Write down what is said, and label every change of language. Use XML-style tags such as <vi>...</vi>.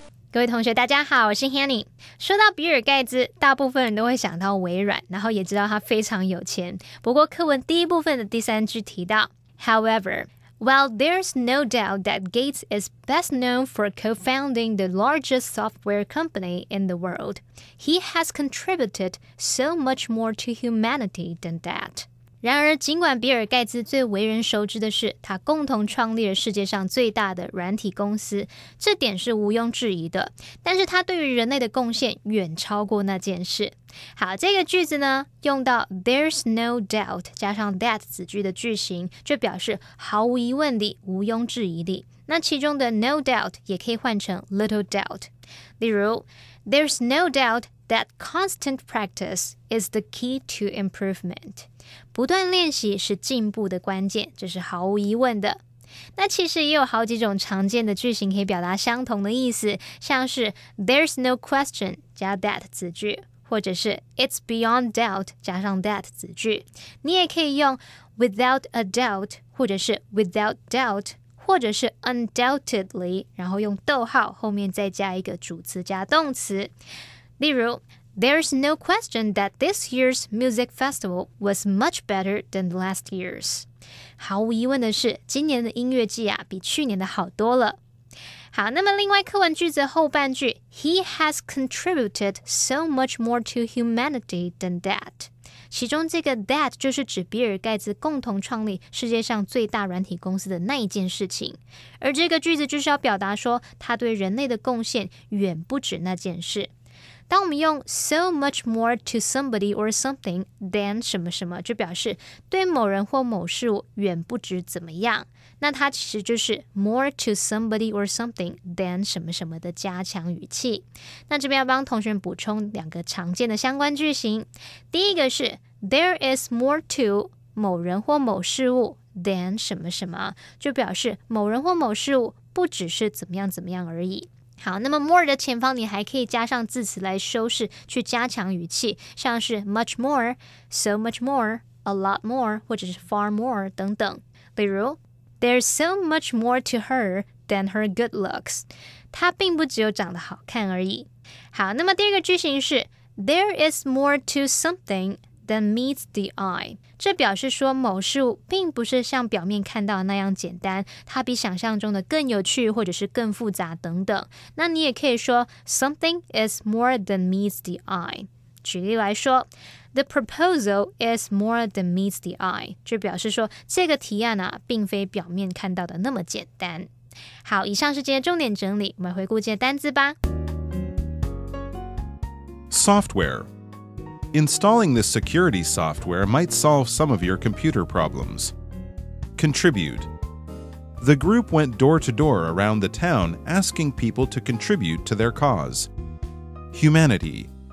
<zh>各位同学大家好，我是 Hanny。说到比尔盖茨，大部分人都会想到微软，然后也知道他非常有钱。不过课文第一部分的第3句提到</zh> <en>However, while there's no doubt that Gates is best known for co-founding the largest software company in the world, he has contributed so much more to humanity than that.</en> <zh>然而，尽管比尔盖茨最为人熟知的是他共同创立了世界上最大的软体公司，这点是毋庸置疑的，但是他对于人类的贡献远超过那件事。好，这个句子呢，用到</zh> <en>there's no doubt</en> <zh>加上 that 子句的句型，就表示毫无疑问地、毋庸置疑地。那其中的</zh> <en>no doubt</en> <zh>也可以换成</zh> <en>little doubt。</en> <zh>例如</zh> <en>There's no doubt that constant practice is the key to improvement.</en> <zh>不断练习是进步的关键，这是毫无疑问的。那其实也有好几种常见的句型可以表达相同的意思，像是</zh> <en>There's no question</en> <zh>加 that 子句，或者是</zh> <en>It's beyond doubt</en> <zh>加上 that 子句。你也可以用</zh> <en>without a doubt</en> <zh>或者是</zh> <en>without doubt，</en> <zh>或者是 undoubtedly， 然后用逗号后面再加一个主词加动词。例如</zh> <en>There's no question that this year's music festival was much better than last year's.</en> <zh>毫无疑问的是，今年的音乐季啊，比去年的好多了。好，那么另外课文句子后半句</zh> <en>He has contributed so much more to humanity than that.</en> <zh>其中这个 that 就是指比尔盖茨共同创立世界上最大软体公司的那一件事情，而这个句子就是要表达说他对人类的贡献远不止那件事。当我们用</zh> <en>so much more to somebody or something than</en> <zh>什么什么，就表示对某人或某事物远不止怎么样，那它其实就是</zh> <en>more to somebody or something than</en> <zh>什么什么的加强语气。那这边要帮同学们补充2个常见的相关句型。第一个是</zh> <en>there is more to</en> <zh>某人或某事物 than 什么什么，就表示某人或某事物不只是怎么样怎么样而已。好，那么 more 的前方你还可以加上字词来修饰，去加强语气，像是</zh> <en>much more, so much more, a lot more</en> <zh>或者是</zh> <en>far more</en> <zh>等等。例如</zh> <en>There's so much more to her than her good looks.</en> <zh>她并不只有长得好看而已。好，那么第二个句型是</zh> <en>There is more to something than meets the eye.</en> <zh>这表示说某事物并不是像表面看到的那样简单，它比想象中的更有趣或者是更复杂等等。那你也可以说</zh> <en>Something is more than meets the eye.</en> <zh>举例来说</zh> <en>The proposal is more than meets the eye.</en> <zh>就表示说这个提案啊，并非表面看到的那么简单。好，以上是今天重点整理，我们回顾这些单字吧。</zh> <en>Software Installing this security software might solve some of your computer problems. Contribute. The group went door to door around the town asking people to contribute to their cause. Humanity.</en>